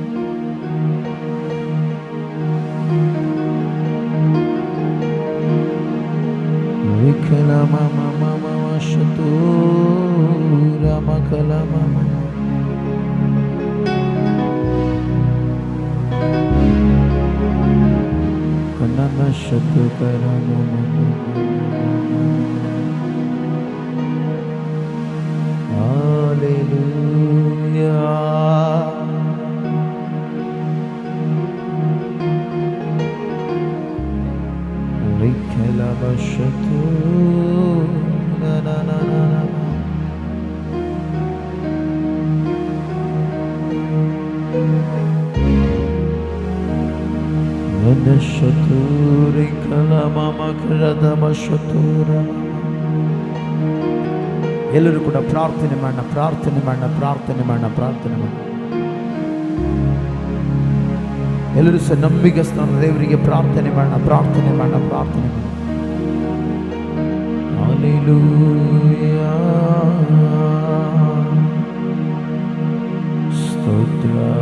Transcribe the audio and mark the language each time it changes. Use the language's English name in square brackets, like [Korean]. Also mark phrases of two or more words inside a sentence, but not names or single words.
[Kannada] ರಿಖಲಮ ಮಮ ಮಮ ಶತು ರಮಖಲಮ ಮಮ. ಕನನ ಶತು ಕರಮ ಮಮ. Hallelujah. Rikhala bashatu na na na na na. Nadashatu rikhala mama krada bashatura. ಎಲ್ಲರೂ ಕೂಡ ಪ್ರಾರ್ಥನೆ ಮಾಡೋಣ, ಪ್ರಾರ್ಥನೆ ಮಾಡೋಣ, ಪ್ರಾರ್ಥನೆ ಮಾಡೋಣ, ಪ್ರಾರ್ಥನೆ ಮಾಡೋಣ. ಎಲ್ಲರೂ ಸಹ ನಂಬಿಗಸ್ತನ ದೇವರಿಗೆ ಪ್ರಾರ್ಥನೆ ಮಾಡೋಣ, ಪ್ರಾರ್ಥನೆ ಮಾಡೋಣ, ಪ್ರಾರ್ಥನೆ ಮಾಡೋಣ. ಹಲ್ಲೆಲೂಯಾ, ಸ್ತೋತ್ರ.